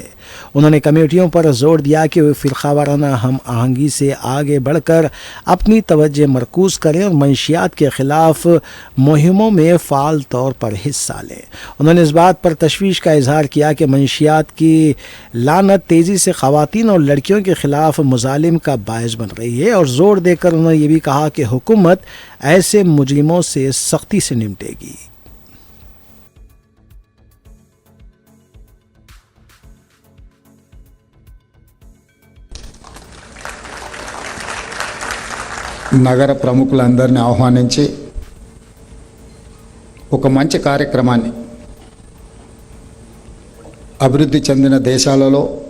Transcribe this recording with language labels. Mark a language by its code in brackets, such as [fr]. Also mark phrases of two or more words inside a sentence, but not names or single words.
[ur] انہوں نے کمیٹیوں پر زور دیا کہ وہ فرقہ وارانہ ہم آہنگی سے آگے بڑھ کر اپنی توجہ مرکوز کریں اور منشیات کے خلاف مہموں میں فعال طور پر حصہ لیں۔ انہوں نے اس بات پر تشویش کا اظہار کیا کہ منشیات کی لعنت تیزی سے خواتین اور لڑکیوں کے خلاف مظالم کا باعث بن رہی ہے، اور زور دے کر انہوں نے یہ بھی کہا کہ حکومت ایسے مجرموں سے سختی سے نمٹے گی۔ [te] నగర ప్రముఖులందరినీ ఆహ్వానించి ఒక మంచి కార్యక్రమాన్ని అభివృద్ధి చెందిన దేశాలలో